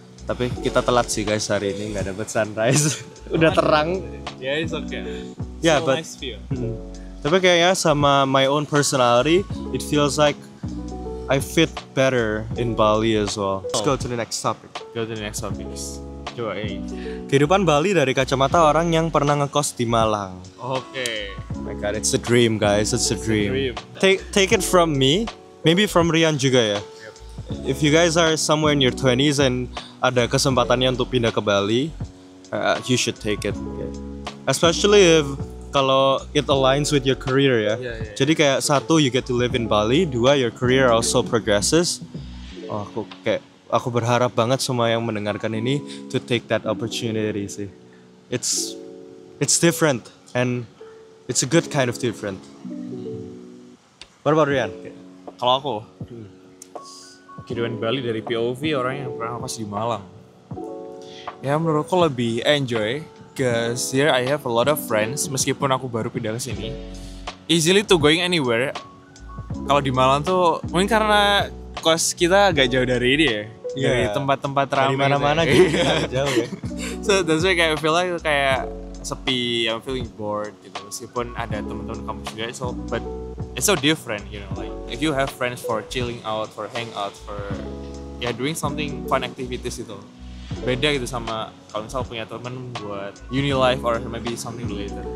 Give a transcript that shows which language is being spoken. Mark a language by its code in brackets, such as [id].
[id] Tapi kita telat sih guys hari ini, nggak dapet sunrise. Udah terang. [en] Yeah, it's okay. Yeah, So but nice view. [id] tapi kayaknya sama [en] my own personality, it feels like I fit better in Bali as well. Let's go to the next topic. Go to the next topics. [id] Coba ini. Kehidupan Bali dari kacamata orang yang pernah ngekos di Malang. Oke. [en] Oh my god, it's a dream guys, it's a dream. dream. Take it from me, maybe from Rian [id] juga ya. [en] If you guys are somewhere in your 20s and [id] ada kesempatannya untuk pindah ke Bali, [en] you should take it. Especially if kalau it aligns with your career ya. Yeah. [id] Jadi kayak satu, [en] you get to live in Bali. [id] Dua, [en] your career also progresses. [id] Oh, aku berharap banget semua yang mendengarkan ini [en] to take that opportunity [id] sih. [en] It's different and it's a good kind of different. What about Rian? [id] Kalau aku, kehidupan Bali dari POV orang yang pernah ngekos di Malang. Ya menurutku lebih enjoy, [en] cause here I have a lot of friends. [id] Meskipun aku baru pindah ke sini, [en] easily to going anywhere. [id] Kalau di Malang tuh mungkin karena kos kita agak jauh dari ini ya, dari tempat-tempat ramai. Di mana-mana gitu, jauh ya. So that's why kayak [en] feel like [id] kayak sepi, [en] I'm feeling bored [id] gitu. Meskipun ada teman-teman kampus juga, [en] but it's so different, you know. Like if you have friends for chilling out, for hang out, for doing something fun activities [id] itu, beda gitu sama kalau misal punya teman buat [en] uni life or maybe something related.